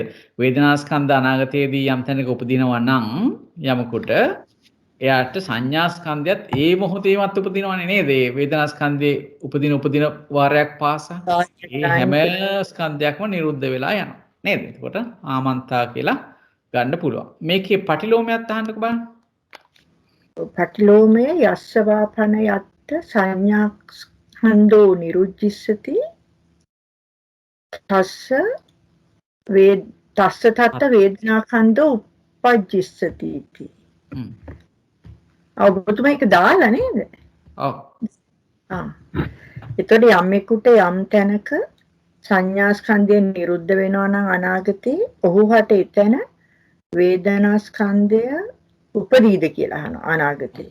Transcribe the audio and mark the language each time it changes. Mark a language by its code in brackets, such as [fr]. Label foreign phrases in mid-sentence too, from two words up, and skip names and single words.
[si] වේදනාස්කන්ධ අනාගතයේදී යම් තැනක උපදිනවා නම් යමකට එයාට සංඥාස්කන්ධයත් ඒ මොහොතේමත් උපදිනවනේ නේද? ඒ වේදනාස්කන්ධයේ උපදින වාරයක් පාසා ඒ හැම ස්කන්ධයක්ම නිරුද්ධ වෙලා යනවා. නේද? එතකොට ආමන්තා කියලා ගන්න පුළුවන්. මේකේ පටිලෝමයක් අහන්නකෝ බලන්න. [pi] පටිලෝමය යස්සවාපන යත්ත සංඥාඛණ්ඩෝ නිරුද්ධිස්සති තස්ස තත්ත වේදනාඛණ්ඩෝ උප්පජ්ජිස්සති इति. [si] ඔබතුමා ඒක දාලා නේද? ඔව්. එතකොට යම්ෙකුට යම් තැනක සංඥාස්කන්ධය නිරුද්ධ වෙනවා නම් අනාගතේ ඔහුට එතන වේදනාස්කන්ධය උපදීද කියලා අහනවා අනාගතේ.